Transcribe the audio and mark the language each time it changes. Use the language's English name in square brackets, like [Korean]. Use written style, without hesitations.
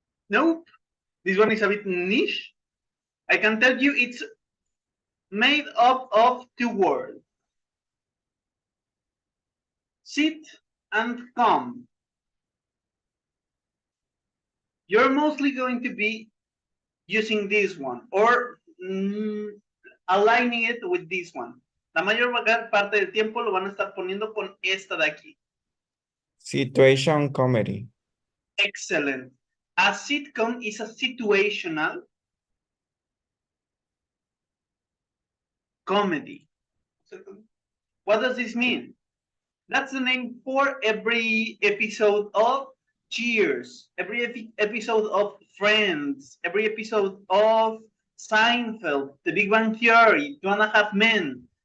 [English] Nope. This one is a bit niche. I can tell you it's made up of two words. Sit and come. You're mostly going to be using this one or aligning it with this one. [Spanish] La mayor parte del tiempo lo van a estar poniendo con esta de aquí. [English] Situation comedy. Excellent. A sitcom is a situational comedy. What does this mean? That's the name for every episode of Cheers, every episode of Friends, every episode of Seinfeld, The Big Bang Theory, Two and a Half Men.